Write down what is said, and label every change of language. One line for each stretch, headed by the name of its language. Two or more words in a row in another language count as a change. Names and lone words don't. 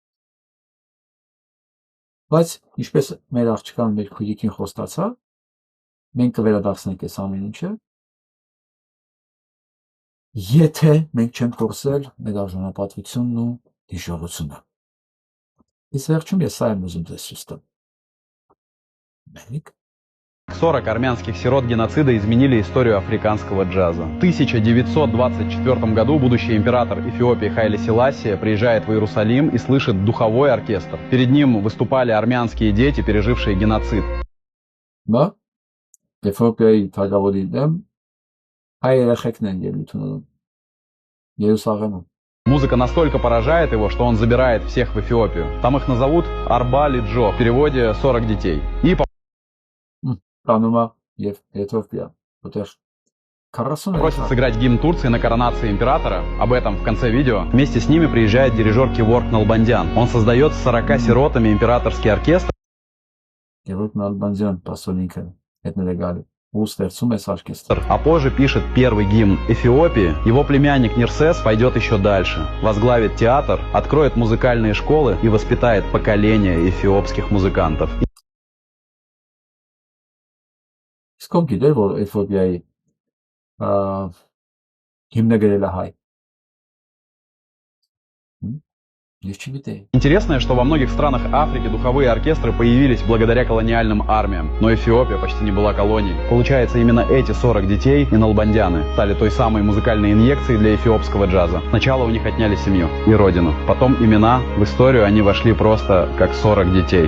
Armenian: Բայց ինչպես մեր աղջկան մեր քույրիկին խոստացա, մենք կվերադարձնենք այս ամեն ինչը, եթե մենք չենք կորցրել մեր արժանապատվությունն ու հիշողությունը։ Իսկ վերջում ես սա եմ ուզում ձեզ ցույց տալ։
Russian: 40 армянских сирот геноцида изменили историю африканского джаза. В 1924 году будущий император Эфиопии Хайли Селасия приезжает в Иерусалим и слышит духовой оркестр. Перед ним выступали армянские дети, пережившие геноцид.
Armenian: Да? Эфиопиայի թագավորի դեմ հայ երեխեքն են ելույթ ունենում Երուսաղեմում։
Russian: Музыка настолько поражает его, что он забирает всех в Эфиопию. Там их назовут Арбали Джо, в переводе 40 детей. И просит сыграть гимн Турции на коронации императора. Об этом в конце видео. Вместе с ними приезжает дирижер Кеворг Налбандян. Он создает с 40 сиротами императорский оркестр. А позже пишет первый гимн Эфиопии. Его племянник Нирсес пойдет еще дальше. Возглавит театр, откроет музыкальные школы и воспитает поколение эфиопских музыкантов.
Armenian: Իսկ գիտեր, որ Էֆիոպիայի հիմնագրել է հայ։ Ես չգիտեի։
Russian: Интересно, что во многих странах Африки духовые оркестры появились благодаря колониальным армиям, но Эфиопия почти не была колонией. Получается, именно эти 40 детей и налбандяны стали той самой музыкальной инъекцией для эфиопского джаза. Сначала у них отняли семью и родину, потом имена, в историю они вошли просто как 40 детей.